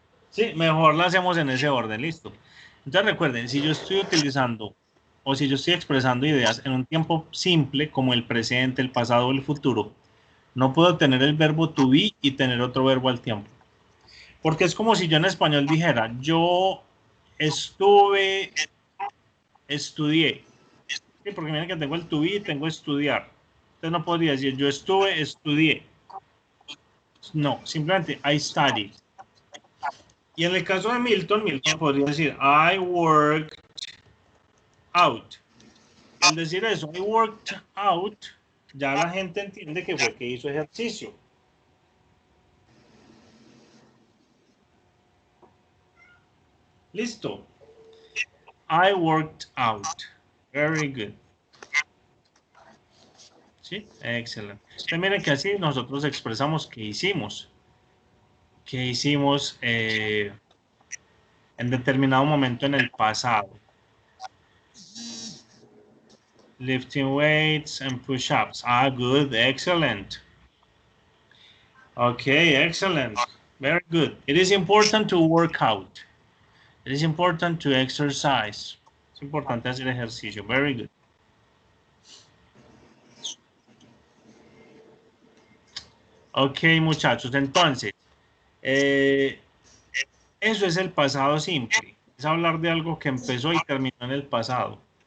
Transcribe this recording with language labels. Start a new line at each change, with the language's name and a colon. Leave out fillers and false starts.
Spanish: Sí, mejor la hacemos en ese orden, listo. Entonces recuerden, si yo estoy utilizando o si yo estoy expresando ideas en un tiempo simple como el presente, el pasado o el futuro, no puedo tener el verbo to be y tener otro verbo al tiempo. Porque es como si yo en español dijera, yo estudié. Sí, porque miren que tengo el to be y tengo estudiar. Entonces no podría decir, yo estudié. No, simplemente
English: I studied.
Spanish: Y en el caso de Milton podría decir,
English: I worked out.
Spanish: Al decir eso,
English: I worked out,
Spanish: ya la gente entiende que fue que hizo ejercicio. Listo.
English: I worked out. Very good.
Spanish: Sí, excelente. Entonces miren que así nosotros expresamos que hicimos. Que hicimos en determinado momento en el pasado.
English: Lifting weights and push-ups. Ah, good, excellent. Okay, excellent. Very good. It is important to work out. It is important to exercise.
Spanish: Es importante hacer ejercicio.
English: Very good.
Spanish: Ok, muchachos. Entonces, eso es el pasado simple. Es hablar de algo que empezó y terminó en el pasado.